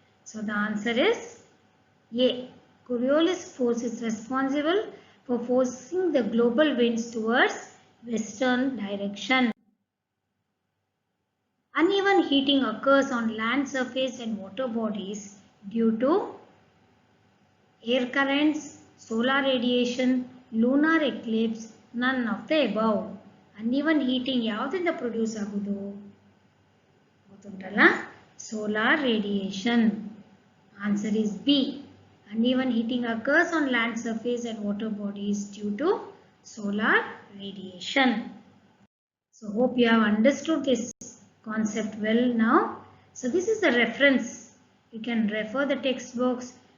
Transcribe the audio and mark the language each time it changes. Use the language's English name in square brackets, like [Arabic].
[English] So the answer is A. Coriolis force is responsible for forcing the global winds towards western direction. Uneven heating occurs on land surface and water bodies due to air currents, solar radiation, lunar eclipse, none of the above. [Kannada] Uneven heating ಯಾವುದರಿಂದ produce ಆಗೋದು ಗೊತ್ತುಂಟಲ್ಲ? [English] Solar radiation. Answer is B. Uneven heating occurs on land surface and water bodies due to solar radiation. So hope you have understood this concept well now. So this is the reference. You can refer the textbooks.